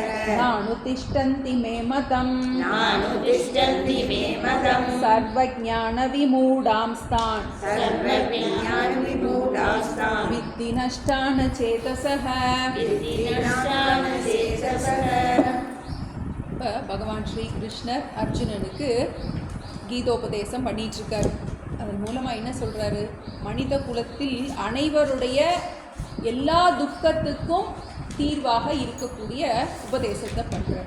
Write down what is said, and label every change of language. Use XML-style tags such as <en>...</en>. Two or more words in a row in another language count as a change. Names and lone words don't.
<sa>नानुतिष्ठन्ति मे मतम् नानुतिष्ठन्ति मे मतम् सर्वज्ञानविमूढांस्तान् सर्वज्ञानविमूढास्तां विद्धि नष्टान् चेतसः विद्धिनष्टानचेतसः</sa> <ta>இப்போ பகவான் ஸ்ரீகிருஷ்ணர் அர்ஜுனனுக்கு கீதோபதேசம் பண்ணிகிட்ருக்காரு. அதன் மூலமாக என்ன சொல்கிறாரு? மனித குலத்தில் அனைவருடைய எல்லா துக்கத்துக்கும் தீர்வாக இருக்கக்கூடிய உபதேசத்தை பண்ணுறார்.</ta>